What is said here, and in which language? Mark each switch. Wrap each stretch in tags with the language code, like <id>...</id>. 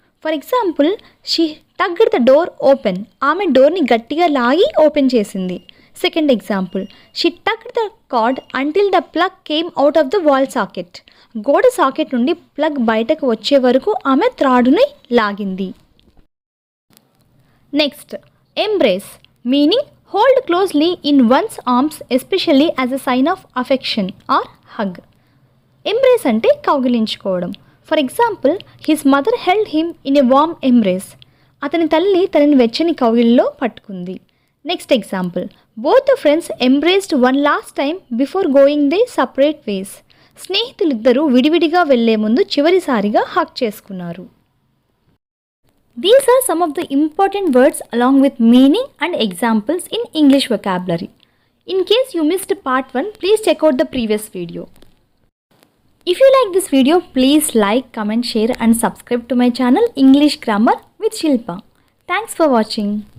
<en>For example, she tugged the door open.</en> <te>ఆమె డోర్ని గట్టిగా లాగి ఓపెన్ చేసింది.</te> <en>Second example, she tugged the cord until the plug came out of the wall socket.</en> <te>గోడ socket నుండి plug బయటకు వచ్చే వరకు ఆమె త్రాడుని లాగింది.</te> <en>Next, embrace meaning Hold closely in one's arms, especially as a sign of affection or hug. Embrace</en> <te>అంటే కౌగిలించుకోవడం.</te> <en>For example, his mother held him in a warm embrace.</en> <te>అతని తల్లి తనని వెచ్చని కౌగిలిలో పట్టుకుంది.</te> <en>Next example, both the friends embraced one last time before going they separate ways.</en> <te>స్నేహితులిద్దరూ విడివిడిగా వెళ్లే ముందు చివరిసారిగా హగ్ చేసుకున్నారు.</te> <en>These are some of the important words along with meaning and examples in English vocabulary. In case you missed part 1, please check out the previous video. If you like this video, please like, comment, share and subscribe to my channel English Grammar with Shilpa. Thanks for watching.</en>